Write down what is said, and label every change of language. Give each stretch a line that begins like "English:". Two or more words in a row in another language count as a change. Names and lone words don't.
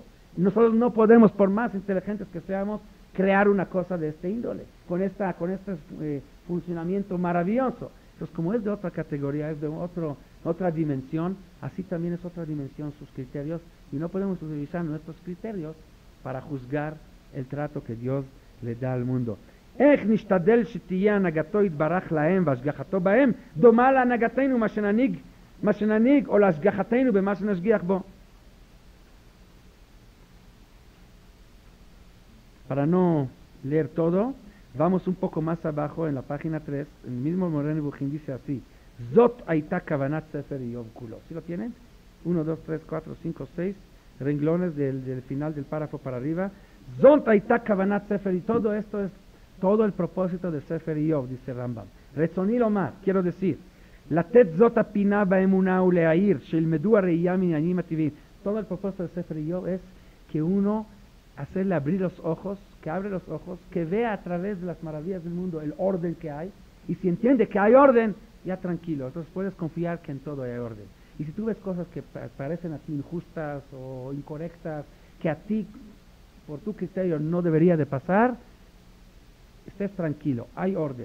Spanish: Y nosotros no podemos, por más inteligentes que seamos, crear una cosa de este índole, con este funcionamiento maravilloso. Entonces, como es de otra categoría, es de otra dimensión, así también es otra dimensión sus criterios, y no podemos utilizar nuestros criterios para juzgar el trato que Dios le da al mundo.
Hebrew: איך נשתדל שתהיה הנהגתו יתברך להם והשגחתו בהם דומה להנהגתנו מה שננהיג או להשגחתנו במה שנשגיח בו.
Spanish: Para no leer todo, vamos un poco más abajo en la página 3, el mismo Moreh Nevuchim dice así:
Hebrew: Zot הייתה כוונת ספר איוב כולו.
Spanish: ¿Sí lo tienen? 1, 2, 3, 4, 5, 6 renglones del final del párrafo para arriba.
Hebrew: Zot הייתה כוונת ספר,
Spanish: y todo esto es todo el propósito de Sefer Iov, dice Rambam.
Hebrew: רצוני לומר,
Spanish: quiero decir,
Hebrew: לתת זאת הפינה באמונה ולהעיר, שילמדו הראייה מעניינים הטבעיים.
Spanish: Todo el propósito de Sefer Iov es que uno hacerle abrir los ojos, que abre los ojos, que vea a través de las maravillas del mundo el orden que hay, y si entiende que hay orden, ya tranquilo, entonces puedes confiar que en todo hay orden. Y si tú ves cosas que parecen a ti injustas o incorrectas, que a ti, por tu criterio, no debería de pasar, estés tranquilo, hay orden.